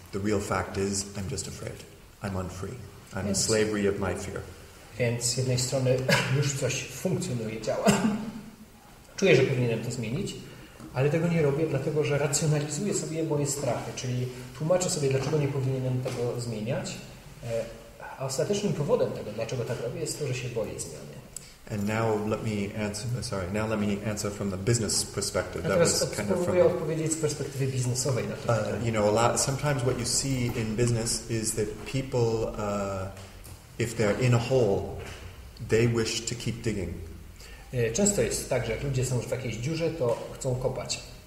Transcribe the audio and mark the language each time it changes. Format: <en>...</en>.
<en>The real fact is I'm just afraid. I'm unfree. I'm in slavery of my fear.</en> <pl>Więc z jednej strony już coś funkcjonuje, działa. Czuję, że powinienem to zmienić, ale tego nie robię, dlatego że racjonalizuję sobie moje strachy, czyli tłumaczę sobie, dlaczego nie powinienem tego zmieniać, a ostatecznym powodem tego, dlaczego tak robię, jest to, że się boję zmiany.</pl> <en>And now let me answer from the business perspective. That was kind of from</en> <pl>odpowiedzieć z perspektywy biznesowej na to pytanie.</pl> <en>You know, sometimes what you see in business is that people, if they're in a hole, they wish to keep digging.</en> <pl>Często jest tak, że jak ludzie są już w jakiejś dziurze, to chcą kopać.</pl>